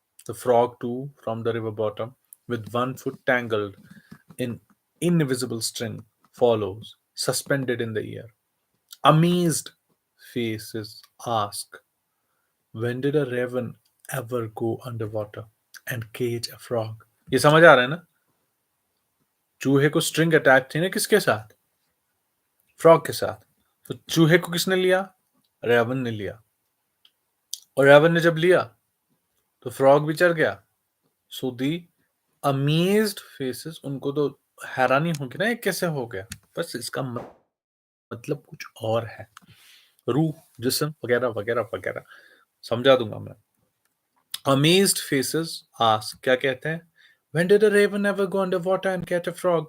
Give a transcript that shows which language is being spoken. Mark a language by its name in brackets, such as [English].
[English] The frog, too, from the river bottom, with one foot tangled in invisible string, follows, suspended in the air. Amazed faces ask, when did a raven ever go underwater and cage a frog? [Hindi] ये समझ आ रहा है ना? चूहे को string attach थी ना किसके साथ? फ्रॉग के साथ। तो चूहे को किसने लिया? रेवन ने लिया। और रेवन ने जब लिया तो फ्रॉग भी चढ़ गया। [English] so the amazed faces, [Hindi] उनको तो हैरानी होगी ना ये कैसे हो गया। बस इसका मतलब कुछ और है। रूह, जिस्म वगैरह वगैरह वगैरह समझा दूंगा मैं। [English] Amazed faces ask, [Hindi] क्या कहते हैं? [English] When did a raven ever go underwater and catch a frog?